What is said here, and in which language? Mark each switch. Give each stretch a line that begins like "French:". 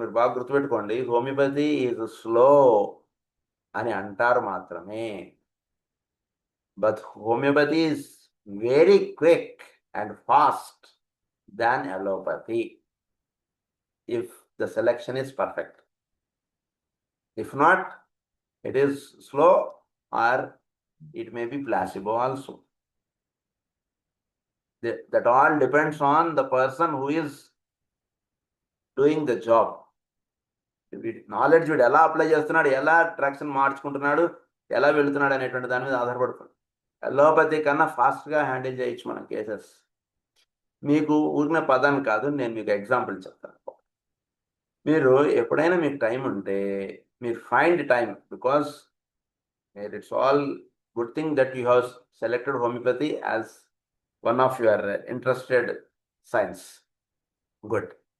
Telugu: మీరు బాగా గుర్తుపెట్టుకోండి,
English: homeopathy is slow
Telugu: అని అంటారు మాత్రమే,
English: But homeopathy is very quick and fast than allopathy if the selection is perfect. If not, it is slow or it may be placebo also. That all depends on the person who is doing the job.
Telugu: Knowledge వీడు ఎలా apply చేస్తున్నాడు, ఎలా drugs మార్చుకుంటున్నాడు, ఎలా వెళుతున్నాడు అనేటువంటి దాని మీద ఆధారపడుతుంది. అలోపతి కన్నా ఫాస్ట్గా హ్యాండిల్ చేయొచ్చు మనం కేసెస్. మీకు ఊరిన పదాన్ని కాదు, నేను మీకు ఎగ్జాంపుల్ చెప్తాను. మీరు ఎప్పుడైనా మీకు టైం ఉంటే మీరు
English: Find time, because it's all good thing that you have selected homeopathy as one of your interested science. Good.